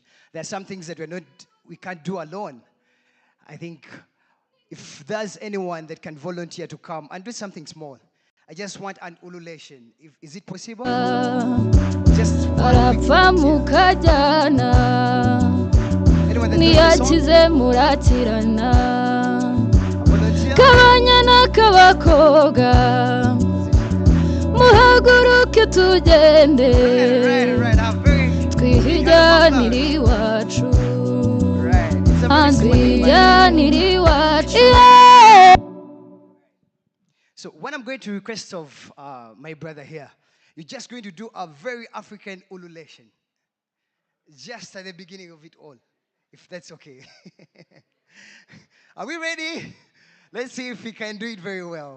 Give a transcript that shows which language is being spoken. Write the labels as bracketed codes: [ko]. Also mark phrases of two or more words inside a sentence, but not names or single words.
[en] There are some things that we can't do alone. I think if there's anyone that can volunteer to come and do something small, I just want an ululation. Is it possible? Just one quick volunteer. Anyone that knows the song? [rw] Kabanyana kabakoga muhaguruke tugende twihijanire iwacu twihijanire iwacu. [en] So what I'm going to request of my brother here, you're just going to do a very African ululation just at the beginning of it all, if that's okay. Are we ready? Let's see if we can do it very well.